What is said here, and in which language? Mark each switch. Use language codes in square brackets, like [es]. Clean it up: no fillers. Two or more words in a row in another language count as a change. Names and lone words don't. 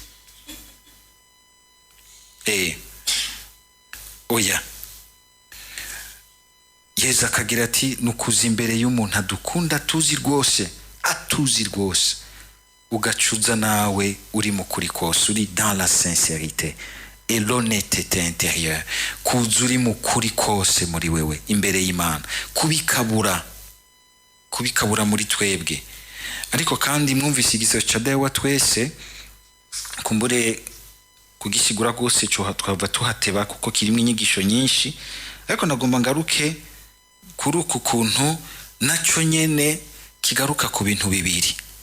[rn] Oya, Yesu akagira ati nukuza imbere y'umuntu adukunda atuzi rwose ugacuza nawe uri mu kuri kose, uri [fr] dans la sincérité et l'honnêteté intérieure, [rn] kuza uri mu kuri kose muri wewe imbere y'Imana, kubikabura muri twebwe. Ariko kandi mwumvise igisebo ca Dawe wa twese, kumbure kugisigura gose cyo twava tuhateba kuko kirimo inyigisho nyinshi, ariko nagomba ngaruke kuri uku kuntu naco nyene kigaruka ku bintu bibiri.